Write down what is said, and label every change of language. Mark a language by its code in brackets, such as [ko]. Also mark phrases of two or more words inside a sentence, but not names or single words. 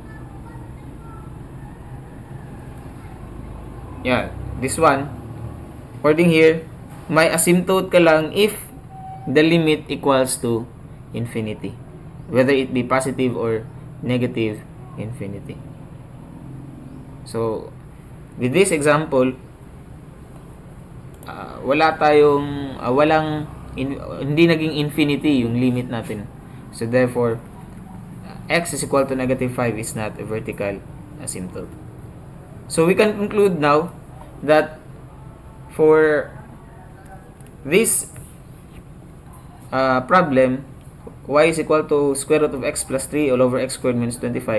[en] this one, According here, [tl] may asymptote ka lang [en] if the limit equals to infinity. Whether it be positive or negative infinity. So, with this example, [tl] hindi naging infinity yung limit natin. [en] So, therefore, x is equal to negative 5 is not a vertical asymptote. So, we can conclude now that for this problem, y is equal to square root of x plus 3 all over x squared minus 25.